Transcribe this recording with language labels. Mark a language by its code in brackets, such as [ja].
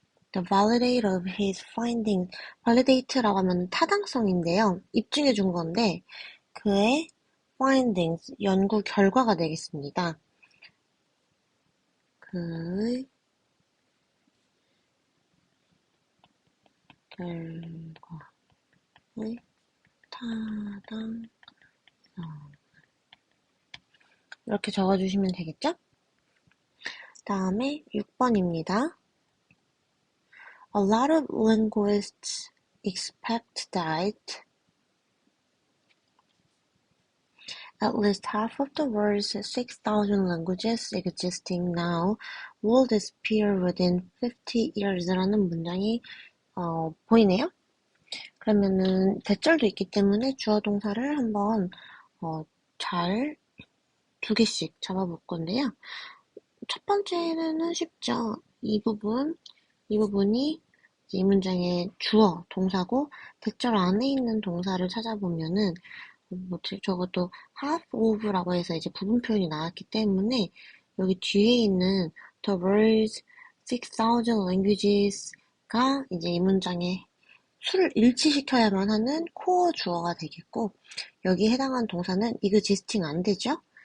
[en] The validate of his findings. [ko] validate라고 하면 타당성인데요. 입증해 준 건데 그의 findings, 연구 결과가 되겠습니다. 그의 결과의 타당성. 이렇게 적어주시면 되겠죠? 다음에 6번입니다. [en] A lot of linguists expect that at least half of the world's 6,000 languages existing now will disappear within 50 years [ko] 라는 문장이 보이네요. 그러면은 대절도 있기 때문에 주어 동사를 한번 잘 두 개씩 잡아볼 건데요. 첫 번째는 쉽죠. 이 부분이 이 문장의 주어 동사고 대절 안에 있는 동사를 찾아보면은 적어도 half of라고 해서 이제 부분 표현이 나왔기 때문에 여기 뒤에 있는 the world's 6,000 languages가 이제 이 문장의 수를 일치시켜야만 하는 코어 주어가 되겠고 여기에 해당하는 동사는 existing 안 되죠?